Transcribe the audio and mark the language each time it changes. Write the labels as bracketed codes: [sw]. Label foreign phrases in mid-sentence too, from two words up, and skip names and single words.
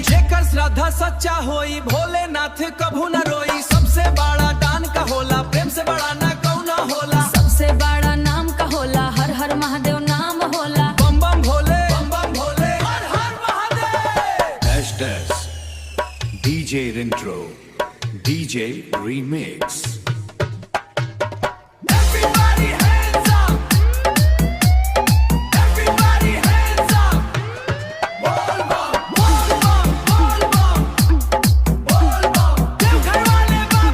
[bho] जेकर श्रद्धा सच्चा होई, भोलेनाथ कभू न रोई। सबसे बड़ा दान का होला, प्रेम से बड़ा ना कौना होला। सबसे बड़ा नाम का होला, हर हर महादेव नाम होला। बम बम भोले, बम बम भोले, हर हर महादेव। [en] DJ Intro, DJ Remix। Everybody hands up, everybody hands up। [bho] बोल बम, बोल बम, बोल बम, बोल बम। देवघर वाले